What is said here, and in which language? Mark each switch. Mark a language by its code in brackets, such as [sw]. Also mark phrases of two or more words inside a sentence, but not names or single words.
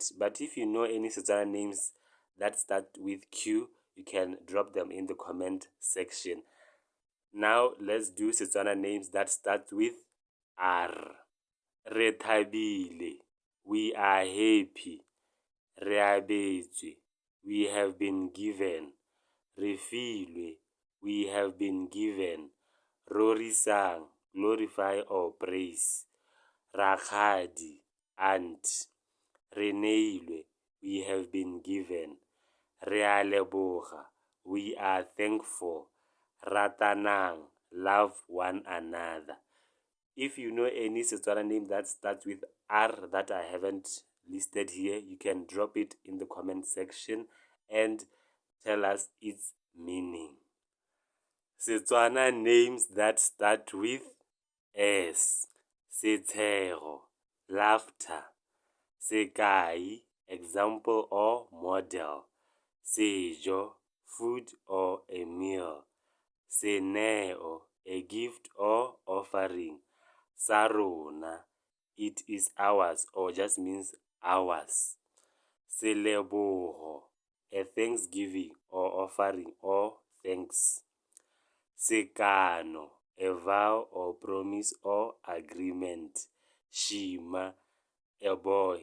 [en] But if you know any Setswana names that start with Q, you can drop them in the comment section. Now let's do Setswana names that start with R. Re thabile, we are happy. Re abetswe, we have been given. Re filwe, we have been given. Rorisang, glorify or praise. Rakgadi, aunt. Re neilwe, we have been given. Re a leboga, we are thankful. Ratanang, love one another. If you know any Setswana name that starts with R that I haven't listed here, you can drop it in the comment section and tell us its meaning. Setswana names that start with S. Setshego, laughter. Sekai, example or model. Sejo, food or a meal. Seneo, a gift or offering. Sa rona, it is ours or just means ours. Selebogo, a thanksgiving or offering or thanks. Sekano, a vow or promise or agreement. Shima, a boy.